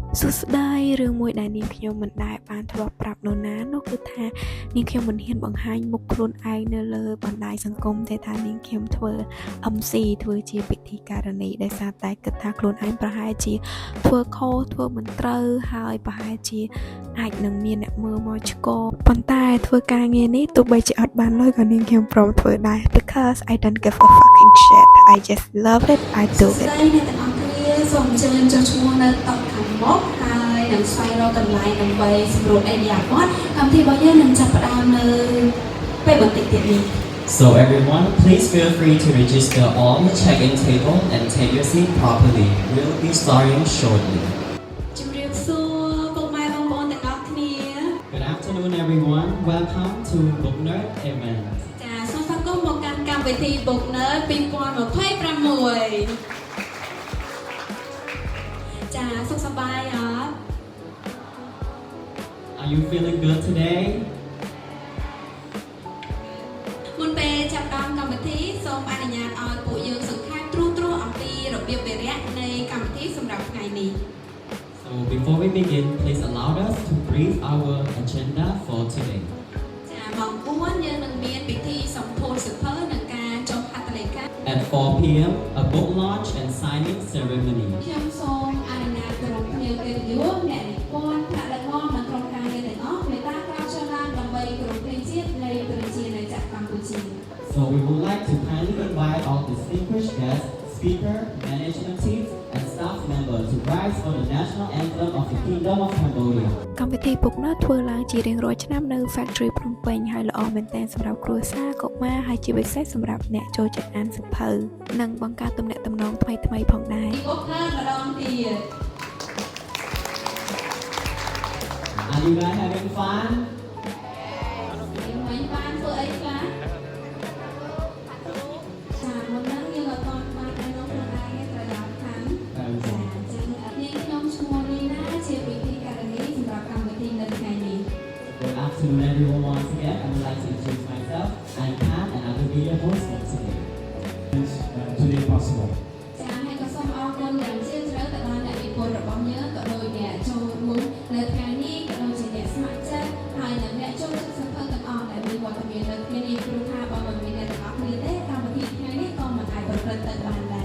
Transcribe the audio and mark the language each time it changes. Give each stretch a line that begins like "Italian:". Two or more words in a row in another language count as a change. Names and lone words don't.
Khmer: សួស្តីរឿងមួយដែលនាងខ្ញុំមិនដែលបានធ្លាប់ប្រាប់នរណានោះគឺថានាងខ្ញុំមិនហ៊ានបង្ហាញមុខខ្លួនឯងនៅលើបណ្ដាញសង្គមទេថានាងខ្ញុំធ្វើ MC ធ្វើជាពិធីការនីដោយសារតែគិតថាខ្លួនឯងប្រហែលជាធ្វើខុសធ្វើមិនត្រូវហើយប្រហែលជាអាចនឹងមានអ្នកមើលមកឆ្កប៉ុន្តែធ្វើការងារនេះទោះបីជាអត់បានលុយក៏នាងខ្ញុំព្រមធ្វើដែរ
English: because I don't give a fucking shit I just love it I do it
Khmer: សូមអញ្ជើញចុះឈ្មោះនៅតុខាងមុខហើយនឹងស្វែងរកកន្លែងដើម្បីសម្រួលអេឌីយ៉ាបតកម្មវិធីរបស់យើងនឹងចាប់ផ្ដើមនៅពេលបន្តិចទៀតនេះ
English: So everyone, please feel free to register on the check-in table and take your seat properly. We'll be starting shortly.
Khmer: ជំរាបសួរពុកម៉ែបងប្អូនទាំងអស់គ្នា
English: Good afternoon everyone. Welcome to Book Nerd event.
Khmer: ចាសូមស្វាគមន៍មកកាន់កម្មវិធី Book Nerd 2026 ចាសុខសប្បាយអត់
English: Are you feeling good today?
Khmer: មុនពេលចាប់ផ្ដើមកម្មវិធីសូមអនុញ្ញាតឲ្យពួកយើងសង្ខេបទ្រូៗអំពីរបៀបវារៈនៃកម្មវិធីសម្រាប់ថ្ងៃនេះ
English: So before we begin, please allow us to brief our agenda for today.
Khmer: ចាម៉ោង4យើងនឹងមានពិធីសម្ពោធសៀវភៅនិងការចុះហត្ថលេខា
English: At 4 p.m., a book launch and signing ceremony.
Khmer: ខ្ញុំសូមអនុញ្ញាតក្រុមភ្ញៀវកិត្តិយសអ្នកនិពន្ធថ្នាក់ដឹកនាំនិងក្រុមការងារទាំងអស់មេត្តាក្រោកឈរឡើងដើម្បីគោរពព្រះជាតិនៃប្រជាណាចក្រកម្ពុជា
English: So we would like to kindly invite all distinguished guests, speaker, management teams, and staff members to rise for the national anthem of the Kingdom of Cambodia.
Khmer: កម្មវិធីពុកណើធ្វើឡើងជារៀងរាល់ឆ្នាំនៅ Factory ភ្នំពេញហើយល្អមែនទែនសម្រាប់គ្រួសារកុមារហើយជាពិសេសសម្រាប់អ្នកចូលចិត្តអានសៀវភៅនិងបង្កើតទំនាក់ទំនងថ្មីៗផងដែរ បុកណើម្ដងទៀត
English: Are you guys having fun?
Khmer: មិនបានធ្វើអីខ្លះចាមុនហ្នឹងយើងអត់បានបានឲ្យน้องខ្លួនឯងត្រូវដល់ខាងចាចឹងនាងខ្ញុំឈ្មោះលីណាជាពិធីការនីសម្រាប់កម្មវិធីនៅថ្ងៃនេះ
English: Good afternoon everyone once again. I would like to introduce myself. I'm Pat and I will be your host for today. Today possible.
Khmer: ចាហើយក៏សូមអរគុណយ៉ាងជ្រាលជ្រៅទៅដល់អ្នកនិពន្ធរបស់យើងក៏ដូចអ្នកចូលរួមនៅថ្ងៃនេះក៏ដូចជាអ្នកស្ម័គ្រចិត្តហើយនិងអ្នកចូលចិត្តសៀវភៅទាំងអស់ដែលមានវត្តមាននៅថ្ងៃនេះព្រោះថាបើមិនមានអ្នកទាំងអស់គ្នាទេកម្មវិធីថ្ងៃនេះក៏មិនអាចប្រព្រឹត្តទៅបានដែរ